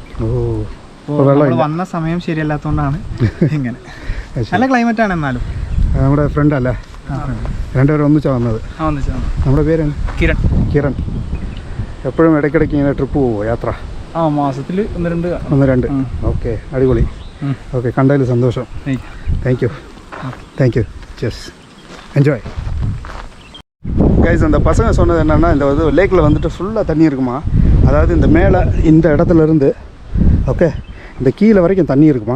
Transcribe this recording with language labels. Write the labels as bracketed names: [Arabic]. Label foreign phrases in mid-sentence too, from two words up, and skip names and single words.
[Malayalam] അപ്പോൾ വന്ന സമയം ശരിയല്ലാത്തതുകൊണ്ടാണ് ഇങ്ങനെ. നല്ല ക്ലൈമറ്റ് ആണ്. എന്നാലും നമ്മുടെ ഫ്രണ്ട് അല്ലേ? രണ്ടുപേരും ഒന്നിച്ചാണ് വന്നത്. നമ്മുടെ പേര് കിരൺ. കിരൺ. എപ്പോഴും ഇടയ്ക്കിടയ്ക്ക് ഇങ്ങനെ ട്രിപ്പ് പോവുമോ, യാത്ര? മാസത്തിൽ ഒന്ന് രണ്ട്. ഓക്കെ, അടിപൊളി. [Tamil] ஓகே, கண்டதில் சந்தோஷம். தேங்க்யூ. [English] yes, enjoy. [Tamil] கைஸ், அந்த பசங்க சொன்னது என்னென்னா, இந்த வந்து லேக்கில் வந்துட்டு ஃபுல்லாக தண்ணி இருக்குமா. அதாவது இந்த மேலே இந்த இடத்துலேருந்து ஓகே இந்த கீழே வரைக்கும் தண்ணி இருக்குமா.